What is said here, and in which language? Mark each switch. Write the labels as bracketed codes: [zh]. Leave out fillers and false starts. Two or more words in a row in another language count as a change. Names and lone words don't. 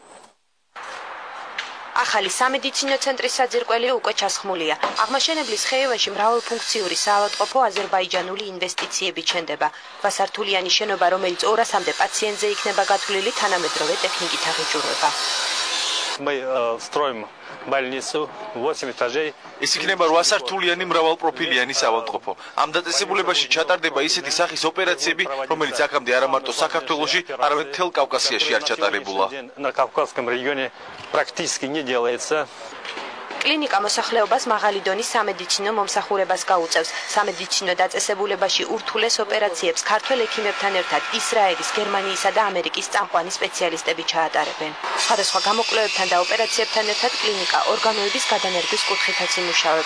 [ka] ახალი სამედიცინო ცენტრის საძირკველი უკვე ჩასხმულია. აღმაშენებლის ხეივანში მრავალფუნქციური საავადმყოფო აზერბაიჯანული ინვესტიციები ჩნდება. Ვასართულიანი შენობა, რომელიც 200-მდე პაციენტზე იქნება გათვლილი, თანამედროვე ტექნიკით აღიჭურვება. [ru] Мы строим больницу 8 этажей. [ka] ეს იქნება 8-სართულიანი მრავალპროფილიანი საავადმყოფო. ამ დაწესებულებაში ჩატარდება ისეთი სახის ოპერაციები, რომელიც აქამდე არა მარტო საქართველოში, არამედ მთელ კავკასიაში არ ჩატარებულა. [ru] На Кавказском регионе практически не делается. [ka] კლინიკა მოსახლეობას მაღალი დონის სამედიცინო მომსახურებას გაუწევს. სამედიცინო დაწესებულებაში ურთულეს ოპერაციებს ქართველ ექიმებთან ერთად ისრაელის, გერმანიისა და ამერიკის წამყვანი სპეციალისტები ჩაატარებენ. სხვადასხვა გამოკვლევებთან და ოპერაციებთან ერთად კლინიკა ორგანოების გადანერგვის კუთხითაც იმუშავებს.